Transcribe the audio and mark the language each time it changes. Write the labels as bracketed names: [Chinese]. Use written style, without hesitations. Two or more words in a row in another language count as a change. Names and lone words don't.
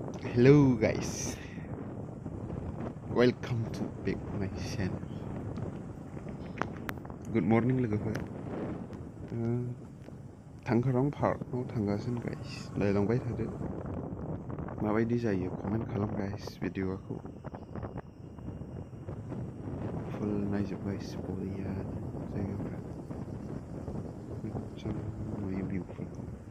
[English] Hello guys, welcome to back my channel. Good morning [Bodo] लोगोफोर. Thangkharang Parkआव थांगासिनो guys. नायलांबाय थादो. माबायदि जायो कमेन्ट खालाम guys भिडिअखौ. फुल नायजोब guys बरिया जायगाफोरा. मोजां नुयो भिउफोरखौ.